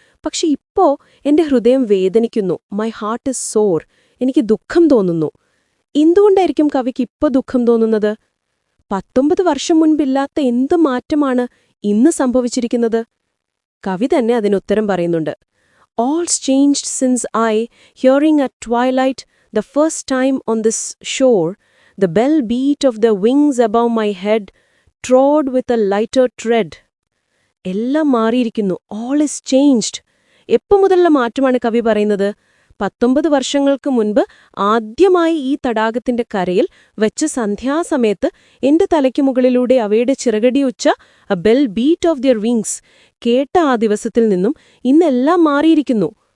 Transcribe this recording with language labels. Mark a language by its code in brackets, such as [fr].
[ml] പക്ഷെ ഇപ്പോ എന്റെ ഹൃദയം വേദനിക്കുന്നു. [en] My heart is sore. [ml] എനിക്ക് ദുഃഖം തോന്നുന്നു. എന്തുകൊണ്ടായിരിക്കും കവിക്ക് ഇപ്പോ ദുഃഖം തോന്നുന്നത്? 19 വർഷം മുൻപില്ലാത്ത എന്ത് മാറ്റമാണ് ഇന്ന് സംഭവിച്ചിരിക്കുന്നത്? കവി തന്നെ അതിനുത്തരം പറയുന്നുണ്ട്. [en] All's changed since I, hearing at twilight the first time on this shore, the bell beat of the wings above my head, trod with a lighter tread. [ml] എല്ലാം മാറിയിരിക്കുന്നു. [en] All is changed. [ml] എപ്പു മുതലുള്ള മാറ്റമാണ് കവി പറയുന്നത്? 19 വർഷങ്ങൾക്ക് മുൻപ് ആദ്യമായി ഈ തടാകത്തിന്റെ കരയിൽ വെച്ച് സന്ധ്യാസമയത്ത് എന്റെ തലയ്ക്ക് മുകളിലൂടെ അവയുടെ ചിറകടിയുച്ച [en] a bell beat of their wings [ml] കേട്ട ആ ദിവസത്തിൽ നിന്നും ഇന്നെല്ലാം മാറിയിരിക്കുന്നു.